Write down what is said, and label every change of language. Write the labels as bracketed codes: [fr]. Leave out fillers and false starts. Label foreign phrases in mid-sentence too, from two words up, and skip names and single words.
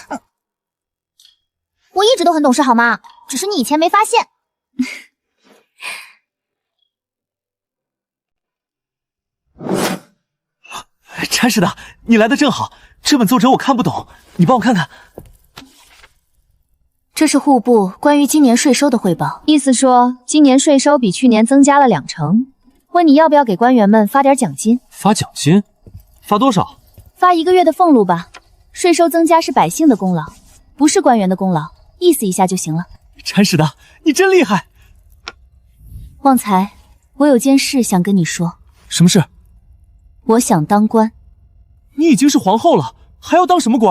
[zh] 我一直都很懂事好嗎？只是你以前沒發現。铲屎的，你來的正好，這本奏摺我看不懂，你幫我看看。這是戶部關於今年稅收的匯報，意思說今年稅收比去年增加了2成，問你要不要給官員們發點獎金？發獎金？發多少？發1個月的俸祿吧。稅收增加是百姓的功勞，不是官員的功勞，意思一下就行了。鏟屎的，你真厲害。旺財，我有件事想跟你說。什麼事？我想當官。你已經是皇後了，還要當什麼官？